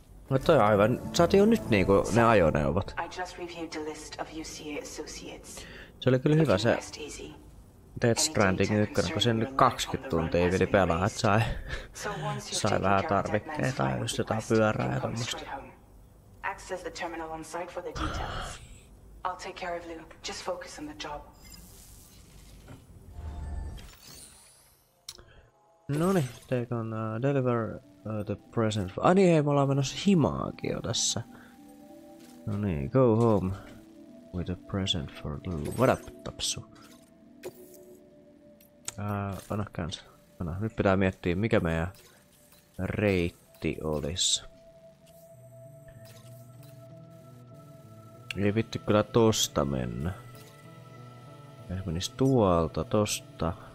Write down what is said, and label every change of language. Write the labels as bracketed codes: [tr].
[fi] No toi on aivan, saatiin jo nyt niinku ne ajoneuvot. [en] I just reviewed the list of UCA associates. [fi] Se oli kyllä hyvä se [en] Rest easy. [fi] Dead Stranding 1, kun sen nyt 20 tuntia vili pelaa, et sai vähän tarvikkeita ja just jotain pyörää ja tommosta. [en] Access the terminal on site for the details. I'll take care of Lou. Just focus on the job. Noniin, take on deliver the present. [fi] Ai niin, hei, me ollaan menossa himaakin jo tässä. [en] Noniin, go home with a present for Lou. What up, Tapsu? [fi] Anna kans. Anna. Nyt pitää miettiä, mikä meidän reitti olisi. Ei vitti kyllä tosta mennä. Jos menis tuolta, tosta.